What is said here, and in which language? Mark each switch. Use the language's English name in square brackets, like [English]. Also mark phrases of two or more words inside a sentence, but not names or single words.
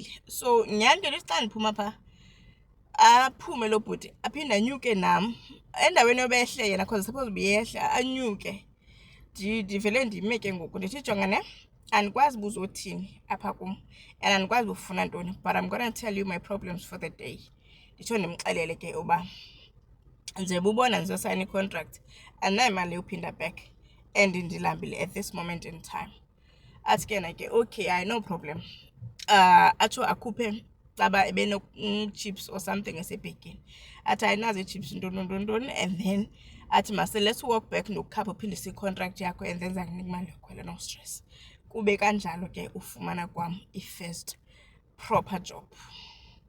[Xhosa] So nyhani ke ndithi xa ndiphuma phaa aphume lo bhuti aphinde anyuke nam endaweni yoba ehle yena, [English] because suppose [Xhosa] ubiyehla anyuke. Ndivele ndime ke ngoku ndithi jonga ne, andikwazi buza uthini apha kum and andikwazi ufuna ntoni, [English] but I'm gonna tell you my problems for the day. [Xhosa] Nditsho ndimxelele ke uba nje bubona ndizosayina i-contract andinayo imali yophinda [English] back and [Xhosa] ndilambile [English] at this moment in time. [Xhosa] Athi ke na ke okay, hayi [English] no problem. [Xhosa] Atsho akhuphe xaba ebeno-chips [English] or something [Xhosa] esebhekini. Athi ayinazo ii-chips ntoni, [English] and then [Xhosa] athi mase [English] let's walk back [Xhosa] nokukhapha uphindisa i-contract yakho [English] and then [Xhosa] zakunika imali yokhwela, [English] no stress. [Xhosa] Kube kanjalo ke ufumana kwam i- [English] first proper job.